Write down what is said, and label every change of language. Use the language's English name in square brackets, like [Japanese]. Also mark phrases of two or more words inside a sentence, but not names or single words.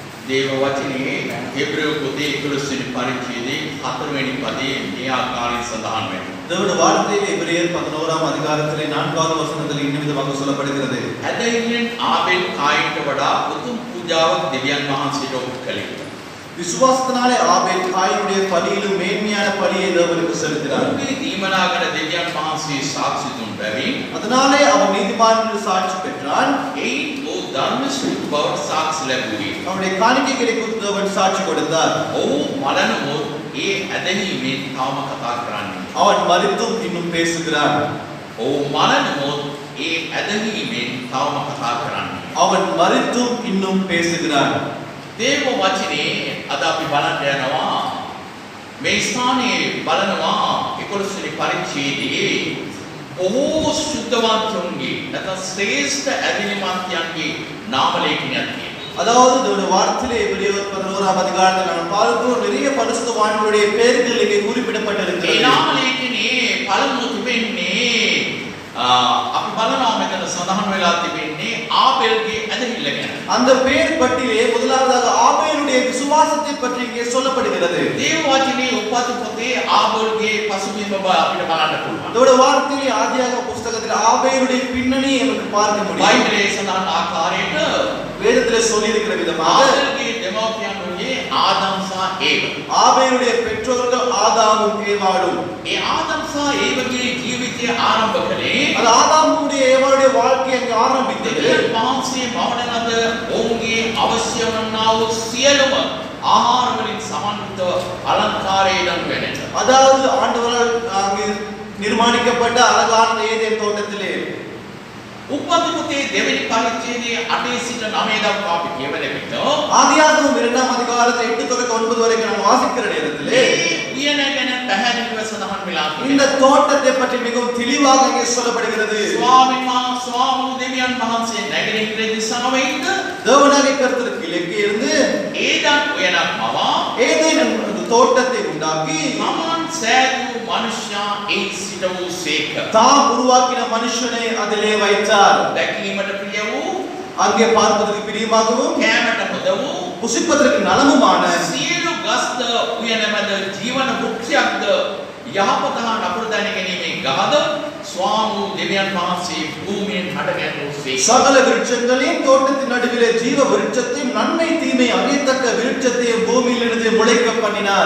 [Sinhala] දේව වචනේ එබ්‍රේය පොතේ 11 වෙනි පරිච්ඡේදයේ 4 වෙනි පදයේ මේ ආකාරයෙන් සඳහන් වෙනවා. [Tamil] தேவனுடைய வார்த்தையிலே எபிரேயர் 11ஆம் அதிகாரத்திலே 4வது வசனத்தில் இன்னும் விதமாக சொல்லப்படுகிறது. [Sinhala] ඇදහිල්ලෙන් ආබෙල් කායින්ට වඩා උතුම් පූජාවක් දෙවියන් වහන්සේට ඔප්පු කළේ. [Tamil] விசுவாசத்தினாலே ஆபேல் காயினுடைய பலியிலும் மேன்மையான பலியை தேவனுக்கு செலுத்தினார். [Sinhala] ඔහුගේ දීමනාකර දෙවියන් වහන්සේ සාක්ෂි දුන් බැවින් [Tamil] அதனாலே அவன் நீதிமான் என்று சாட்சி பெற்றான். [Sinhala] එයින් ඔහු ධර්මස්වරූප බවට සාක්ෂි ලැබුවේ. [Tamil] அவனுடைய காணிக்கைகளை குறித்து தேவன் சாட்சி கொடுத்தார். [Sinhala] ඔහු මරණමොත් ඒ ඇදහිීමෙන් තවම කතා කරන්නේ. [Tamil] அவன் மரித்தும் இன்னும் பேசுகிறான். [Sinhala] ඔහු මරණමොත් ඒ ඇදහිීමෙන් තවම කතා කරන්නේ. [Tamil] அவன் மரித்தும் இன்னும் பேசுகிறான். [Sinhala] දේව වචනේ අද අපි බලන්න යනවා. මේ ස්ථානයේ බලනවා 11 වෙනි පරිච්ඡේදයේ බොහෝ සුද්ධවන්තුන්ගේ නැත්නම් ශ්‍රේෂ්ඨ ඇදිලිමන්තයන්ගේ නාම ලේඛනයක් තියෙනවා. [Tamil] அதாவது தேவனுடைய வார்த்தையிலே எபிரேயர் 11ஆம் அதிகாரத்தில் நாம் பார்க்கிறோம் நிறைய பரிசுத்தவான்களுடைய பெயர்கள் இங்கே குறிப்பிடப்பட்டிருக்கிறது. [Sinhala] ඒ නාම ලේඛනයේ පළමුව තිබෙන්නේ අපි බලනවා මෙතන සඳහන් වෙලා තිබෙන්නේ ආබෙල්ගේ ඇදහිල්ල ගැන. [Tamil] அந்த பெயர் பட்டியலே முதலாவதாக ஆபேலுடைய விசுவாசத்தை பற்றி இங்கே சொல்லப்படுகிறது. [Sinhala] දේව වචනේ උපත පොතේ ආබෙල්ගේ පසුබිම අපිට බලන්න පුළුවන්. [Tamil] தேவனுடைய வார்த்தையிலே ஆதியாகம புத்தகத்தில் ஆபேலுடைய பின்னணி நமக்கு பார்க்க முடியும். [Sinhala] බයිබලයේ සඳහන් ආකාරයට [Tamil] வேதத்திலே சொல்லி இருக்கிற விதமாக [Sinhala] ආබෙල්ගේ දෙමව්පියන් වූයේ ආදම් සහ ඒව. [Tamil] ஆபேலுடைய பெற்றோர்கள் ஆதாமும் ஏவாளும். [Sinhala] ඒ ආදම් සහ ඒවගේ ජීවිතය ආරම්භ කළේ [Tamil] அது ஆதாமுடைய ஏவாளுடைய வாழ்க்கை அங்கே ஆரம்பித்தது. [Sinhala] දෙවියන් වහන්සේ මවන ලද ඔවුන්ගේ අවශ්‍ය වන්නා වූ සියලුම ආහාර වලින් සමන්විත අලංකාරයෙන් වෙනට. [Tamil] அதாவது ஆண்டவரால் அங்கே நிர்மாணிக்கப்பட்ட அழகான ஏதேன் தோட்டத்திலே [Sinhala] උපත පොතේ දෙවෙනි පරිච්ඡේදයේ 8 සිට 9 දක්වා අපි කියවන විට [Tamil] ஆதியாகமம் 2ஆம் அதிகாரத்தில் 8 தொடக்க 9 வரைக்கும் நாம் வாசிக்கிற நேரத்திலே [Sinhala] උයන ගැන පැහැදිලිව සඳහන් වෙලා [Tamil] இந்த [Sinhala] තියෙනවා. [Tamil] தோட்டத்தை பற்றி மிகவும் தெளிவாக இங்கே சொல்லப்படுகிறது. [Sinhala] ස්වාමීන් දෙවියන් වහන්සේ නැගෙනහිර දිශාවේ ඉඳ [Tamil] தேவனாகிய கர்த்தர் கிழக்கே இருந்து [Sinhala] ඒදන් උයනක් මවා [Tamil] ஏதேன் அந்த தோட்டத்தை உண்டாக்கி [Sinhala] තමන් සෑදූ මනුෂ්‍යයා එහි සිට වූ සේක. [Tamil] தாம் உருவாக்கின மனுஷனை அதிலே வைத்தார். [Sinhala] දැකීමට ප්‍රිය වූ [Tamil] அங்கே பார்ப்பதற்கு பிரியமாகவும் [Sinhala] කෑමට හොඳ වූ [Tamil] புசிப்பதற்கு நலமுமான [Sinhala] සියලු ගස්ද උයන මැද ජීවන වෘක්ෂයක්ද යහපත හා නපුර දැන ගැනීමේ ගහද ස්වාමී දෙවියන් වහන්සේ භූමියෙන් හටගැන්වූ සේක. [Tamil] சகல விருட்சங்களையும் தோட்டத்தின் நடுவிலே ஜீவ விருட்சத்தையும் நன்மை தீமை அறியத்தக்க விருட்சத்தையும் பூமியிலிருந்து முளைக்க பண்ணினார்.